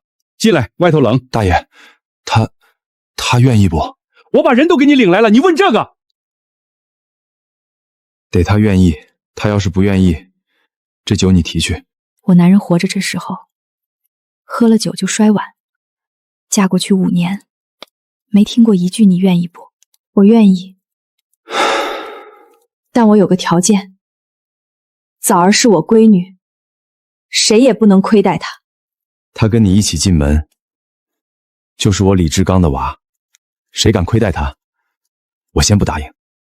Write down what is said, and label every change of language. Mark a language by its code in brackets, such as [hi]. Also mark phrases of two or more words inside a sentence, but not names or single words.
[zh] 进来，外头冷。大爺，他願意不？我把人都給你領來了，你問這個？得他願意，他要是不願意，這酒你提去。我男人活着這時候，喝了酒就摔碗。嫁過去5年，沒聽過一句你願意不？我願意，但我有個條件，棗兒是我閨女，誰也不能虧待她。他跟你一起進門，就是我李志剛的娃，誰敢虧待他，我先不答應。